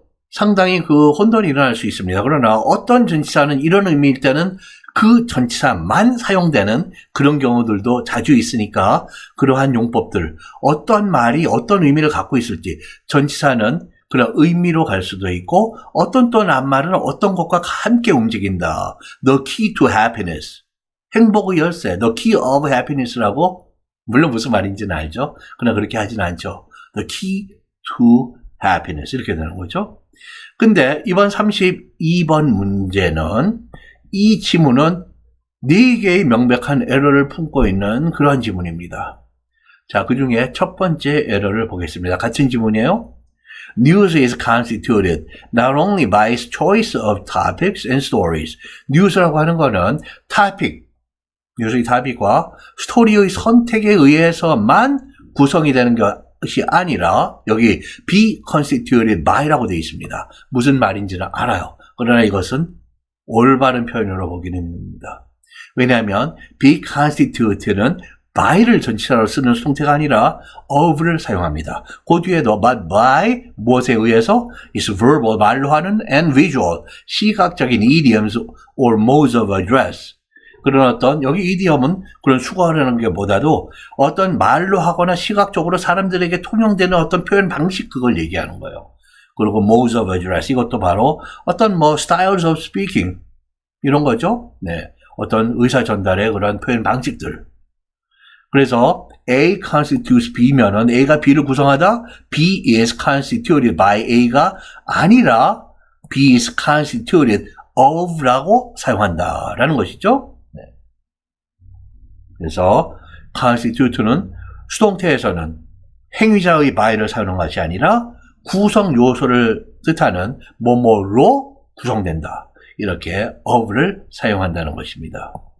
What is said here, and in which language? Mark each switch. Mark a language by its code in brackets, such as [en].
[ko] 상당히 그 혼돈이 일어날 수 있습니다. 그러나 어떤 전치사는 이런 의미일 때는 그 전치사만 사용되는 그런 경우들도 자주 있으니까 그러한 용법들, 어떤 말이 어떤 의미를 갖고 있을지 전치사는 그런 의미로 갈 수도 있고 어떤 또 낱말은 어떤 것과 함께 움직인다. [en] The key to happiness. [ko] 행복의 열쇠. [en] The key of happiness [ko] 라고 물론 무슨 말인지는 알죠. 그러나 그렇게 하진 않죠. [en] The key to happiness [ko] 이렇게 되는 거죠. 근데 이번 32번 문제는 이 지문은 4개의 명백한 에러를 품고 있는 그러한 지문입니다. 자, 그 중에 첫 번째 에러를 보겠습니다. 같은 지문이에요. [en] News is constituted not only by its choice of topics and stories. [ko] News라고 하는 거는 topic, 뉴스의 topic과 스토리의 선택에 의해서만 구성이 되는 것이 아니라 여기 [en] be constituted by [ko] 라고 되어 있습니다. 무슨 말인지는 알아요. 그러나 이것은 올바른 표현으로 보기는 힘듭니다. 왜냐하면 be constituted는 by를 전치사로 쓰는 형태가 아니라 of를 사용합니다. [en] 그 뒤에도 but by [ko] 무엇에 의해서 [en] is verbal [ko] 말로 하는 [en] and visual [ko] 시각적인 [en] idioms or modes of address. [ko] 그런 어떤 여기 idiom은 그런 수거하려는 게 보다도 어떤 말로 하거나 시각적으로 사람들에게 통용되는 어떤 표현 방식 그걸 얘기하는 거예요. 그리고 modes of address 이것도 바로 어떤 뭐 [en] styles of speaking [ko] 이런 거죠. 네, 어떤 의사 전달의 그런 표현 방식들. 그래서 A constitutes B면은 A가 B를 구성하다 [en] B is constituted by A [ko] 가 아니라 [en] B is constituted of [ko] 라고 사용한다라는 것이죠. 네. 그래서 constitute는 수동태에서는 행위자의 by를 사용하는 것이 아니라 구성 요소를 뜻하는 뭐뭐로 구성된다. 이렇게 of를 사용한다는 것입니다.